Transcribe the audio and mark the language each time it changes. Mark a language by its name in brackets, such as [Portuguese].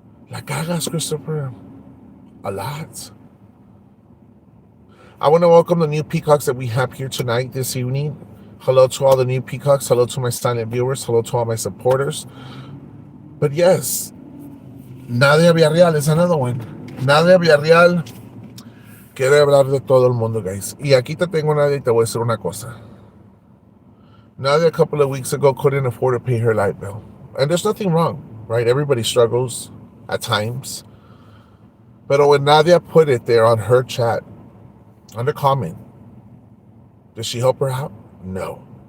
[Spanish] La cagas, Christopher. [English] A lot. I want to welcome the new peacocks that we have here tonight, this evening. Hello to all the new peacocks. Hello to my silent viewers. Hello to all my supporters. But yes, Nadia Villarreal is another one. [Spanish] Nadia Villarreal quiere hablar de todo el mundo, guys. Y aquí te tengo, Nadia, y te voy a decir una cosa. [English] Nadia, a couple of weeks ago, couldn't afford to pay her light bill. And there's nothing wrong, right? Everybody struggles at times. But when Nadia put it there on her chat, under comment, did she help her out? No.